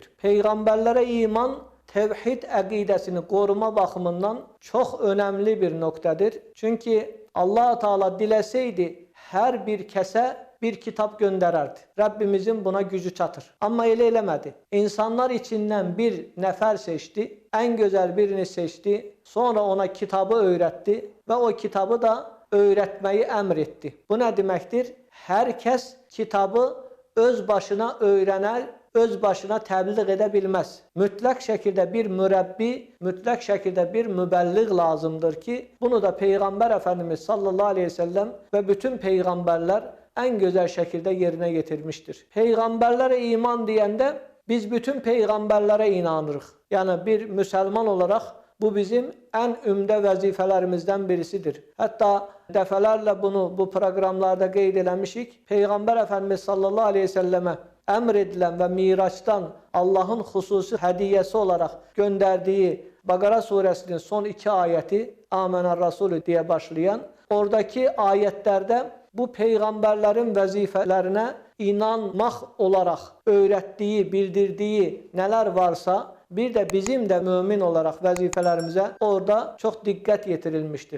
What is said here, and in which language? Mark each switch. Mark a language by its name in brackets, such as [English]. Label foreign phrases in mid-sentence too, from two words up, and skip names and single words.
[Azerbaijani] Peyğəmbərlərə iman, tevhid əqidəsini qoruma baxımından çox önəmli bir nöqtədir. Çünki Allah-u Teala diləsəydi hər bir kəsə bir kitap göndererdi. Rabbimizin buna gücü çatır. Ama elə eləmədi. İnsanlar içindən bir nəfər seçdi, [Turkish] en güzel birini seçti, sonra ona kitabı öğretti ve o kitabı da öğretmeyi emretti. Bu ne demektir? [Azerbaijani] Herkes kitabı öz başına öğrener, öz başına təbliğ edə bilməz. Mütləq şəkildə bir mürəbbi, mütləq şəkildə bir mübəlliğ lazımdır ki, bunu da Peyğəmbər Efendimiz [Arabic] صلى الله عليه وسلم [Azerbaijani] və bütün peyğəmbərlər [Turkish] en güzel [Azerbaijani] şəkildə yerinə getirmiştir. Peyğəmbərlərə iman deyəndə biz bütün peyğəmbərlərə inanırıq. Yəni bir müsəlman olaraq bu bizim en ümdə vəzifələrimizdən birisidir. Hətta dəfələrlə bunu bu proqramlarda qeyd eləmişik. [Turkish] Peyğəmbər Efendimiz [Arabic] صلى الله عليه وسلم [Turkish] emredilen ve Miraç'tan Allah'ın hususi hediyesi olarak gönderdiği Bakara suresinin son 2 ayeti [Arabic] آمن الرسول [Turkish] diye başlayan, oradaki ayetlerde bu peygamberlerin vazifelerine inanmak olarak öğrettiği, bildirdiği neler varsa bir de bizim de mümin olarak vazifelerimize orada çok dikkat yetirilmiştir.